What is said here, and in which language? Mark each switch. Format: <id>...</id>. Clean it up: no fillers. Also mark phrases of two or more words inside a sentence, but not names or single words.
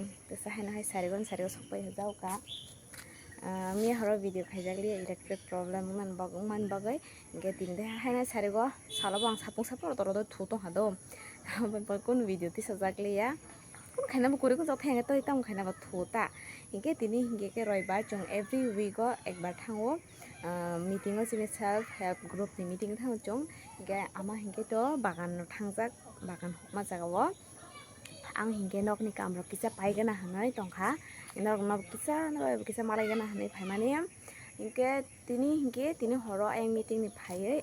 <en>This is Hana.</en> <trp>Sarigon sokpai hajau ka. Mi haro video khajakli</trp> <en>electric problem</en> <trp>man bagai ge tinde Hana sarigo salabang sapung toro thu tong hado. Kon video ti sajakli ya. Kon khaina kuri ko jothenga to itam khaina ba thu ta. Inge tini hinge ke roibar jong</trp> <en>every week</en> <trp>go ekbar thango meeting o jini</trp> <en>self help group</en> <trp>ni meeting thang jong ge ama hinge to bagan thangjak bagan hokma jagao ang hingke nok ni kamro kisa paigana hanai tongkha nok kisa malaigana hanai phaimani hingke tini horo ang meeting ni phai</trp>